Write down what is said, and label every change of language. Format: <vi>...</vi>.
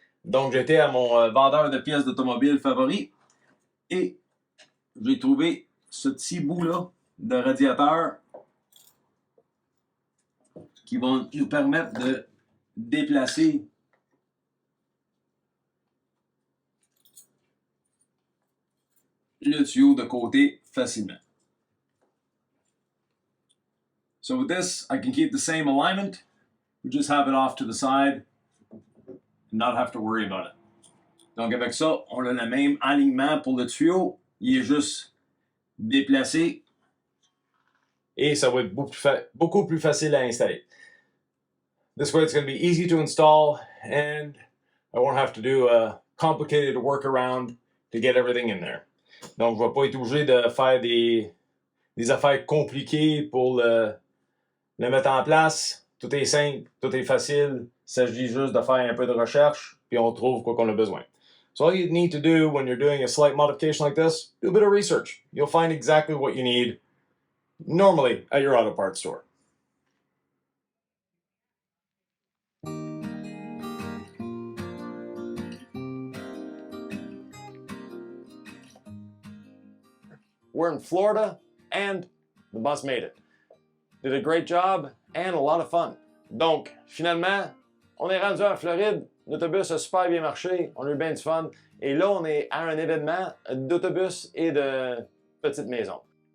<fr>Donc, j'étais à mon vendeur de pièces d'automobile favori, et j'ai trouvé ce petit bout-là de radiateur qui vont nous permettre de déplacer le tuyau de côté facilement.</fr> <en>So with this, I can keep the same alignment. We just have it off to the side and not have to worry about it.</en> <fr>Donc avec ça, on a le même alignement pour le tuyau. Il est juste déplacé et ça va être beaucoup plus facile à installer.</fr> <en>This way it's going to be easy to install and I won't have to do a complicated workaround to get everything in there.</en> <fr>Donc, je ne vais pas être obligé de faire des affaires compliquées pour le mettre en place. Tout est simple, tout est facile. Il s'agit juste de faire un peu de recherche, puis on trouve quoi qu'on a besoin.</fr> <en>So all you need to do when you're doing a slight modification like this, do a bit of research. You'll find exactly what you need normally at your auto parts store. We're in Florida, and the bus made it. Did a great job, and a lot of fun.</en> <fr>Donc, finalement, on est rendu en Floride, l'autobus a super bien marché, on a eu bien du fun, et là, on est à un événement d'autobus et de petites maisons.</fr>